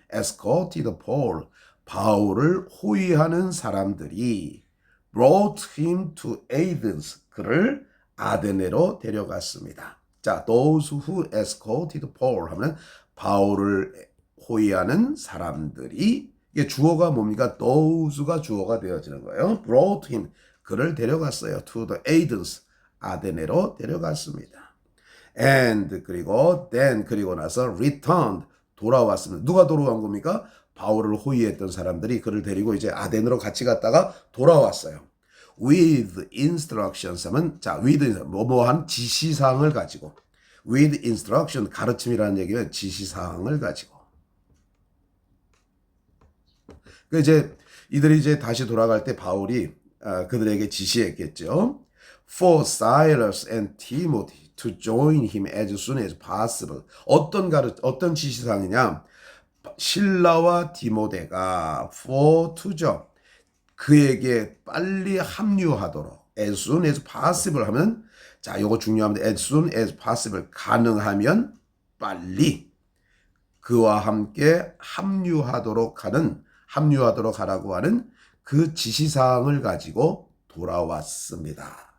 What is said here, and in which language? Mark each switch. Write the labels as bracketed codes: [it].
[en] Escorted Paul, [ko] 바울을 호위하는 사람들이 [en] brought him to Athens, [ko] 그를 아데네로 데려갔습니다. 자, [en] those who escorted Paul [ko] 하면 바울을 호위하는 사람들이, 이게 주어가 뭡니까? those가 주어가 되어지는 거예요. [en] brought him, [ko] 그를 데려갔어요. [en] to the Athens, [ko] 아데네로 데려갔습니다. and 그리고 나서 [en] returned, [ko] 돌아왔습니다. 누가 돌아온 겁니까? 바울을 호위했던 사람들이 그를 데리고 이제 아덴으로 같이 갔다가 돌아왔어요. [en] with instructions [ko] 하면, 자, with 뭐뭐한 지시사항을 가지고, [en] with instruction, [ko] 가르침이라는 얘기는 지시사항을 가지고. 그 이제 이들이 이제 다시 돌아갈 때 바울이 그들에게 지시했겠죠. [en] For Silas and Timothy to join him as soon as possible. [ko] 어떤 지시사항이냐? 실라와 디모데가 for to죠. 그에게 빨리 합류하도록. [en] as soon as possible [ko] 하면, 자, 요거 중요합니다. [en] as soon as possible, [ko] 가능하면 빨리 그와 함께 합류하도록 하라고 하는 그 지시사항을 가지고 돌아왔습니다.